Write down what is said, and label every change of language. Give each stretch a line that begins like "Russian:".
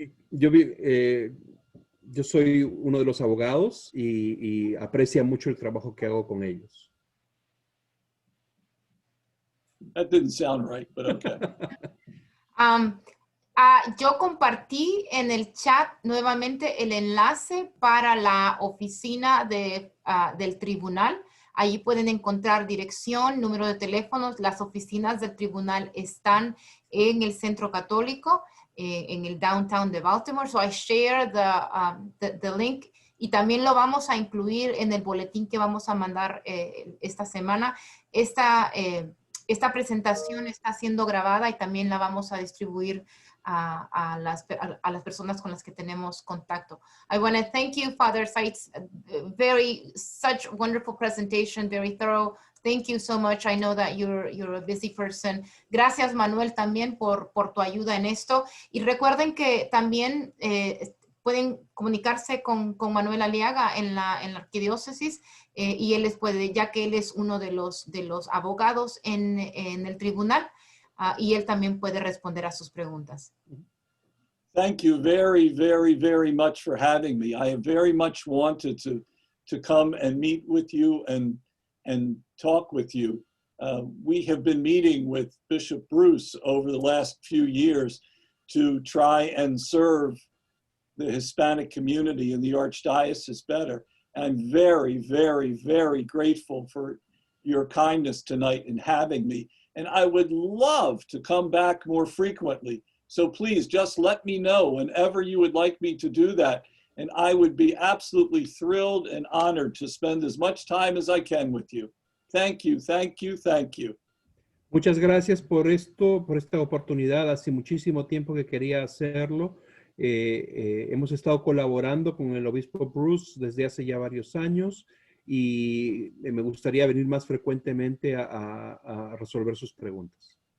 Spanish: Yo soy uno de los abogados y aprecia mucho el trabajo que hago con ellos.
English: That didn't sound right, but okay.
Spanish: Yo compartí en el chat nuevamente el enlace para la oficina del tribunal. Allí pueden encontrar dirección, número de teléfonos. Las oficinas del tribunal están en el Centro Católico, en el downtown de Baltimore.
English: So I share the link
Spanish: y también lo vamos a incluir en el boletín que vamos a mandar esta semana. Esta presentación está siendo grabada y también la vamos a distribuir a las personas con las que tenemos contacto.
English: I want to thank you, Father Seitz. Such wonderful presentation, very thorough. Thank you so much. I know that you're a busy person. Gracias, Manuel, también por tu ayuda en esto. Y recuerden que también pueden comunicarse con Manuel Aliaga en la Arquidiócesis y él les puede, ya que él es uno de los abogados en el tribunal. Y él también puede responder a sus preguntas. Thank you very, very, very much for having me. I have very much wanted to come and meet with you and talk with you. We have been meeting with Bishop Bruce over the last few years to try and serve the Hispanic community in the Archdiocese better. I'm very, very, very grateful for your kindness tonight in having me. And I would love to come back more frequently. So please just let me know whenever you would like me to do that. and I would be absolutely thrilled and honored to spend as much time as I can with you. Thank you, thank you, thank you.
Spanish: Muchas gracias por esto, por esta oportunidad. Hace muchísimo tiempo que quería hacerlo. Hemos estado colaborando con el obispo Bruce desde hace ya varios años y me gustaría venir más frecuentemente a resolver sus preguntas.